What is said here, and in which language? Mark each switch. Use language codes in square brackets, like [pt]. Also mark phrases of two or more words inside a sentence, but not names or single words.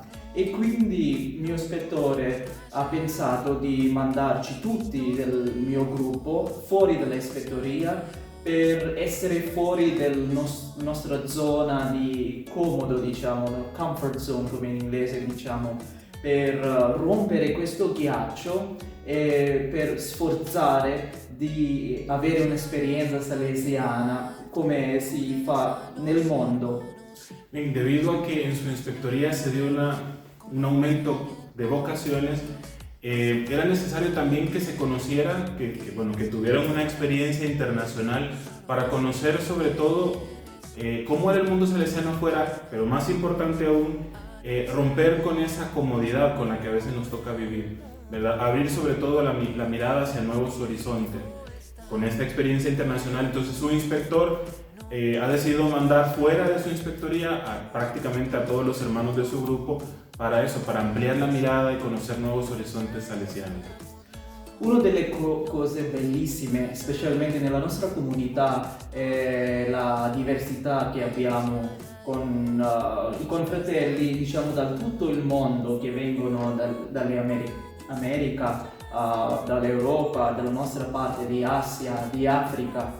[it] E quindi il mio ispettore ha pensato di mandarci tutti del mio gruppo fuori dall'ispettoria per essere fuori della nostra zona di comodo, diciamo, [en] comfort zone [it] come in inglese diciamo, per rompere questo ghiaccio e per sforzare di avere un'esperienza salesiana come si fa nel mondo. [es] Bien, debido a que en su inspectoría se dio un aumento de vocaciones, era necesario también que se conocieran, bueno, que tuvieran una experiencia internacional para conocer sobre todo cómo era el mundo salesiano afuera, pero más importante aún, romper con esa comodidad con la que a veces nos toca vivir, ¿verdad? Abrir sobre todo la mirada hacia nuevos horizontes. Con esta experiencia internacional, entonces su inspector ha decidido mandar fuera de su inspectoría prácticamente a todos los hermanos de su grupo para eso, para ampliar la mirada y conocer nuevos horizontes salesianos. [it] Una delle cose bellissime, specialmente nella nostra comunità, è la diversità che abbiamo con i confratelli, diciamo, da tutto il mondo che vengono dall'America, dall'Europa, dalla nostra parte di Asia, di Africa.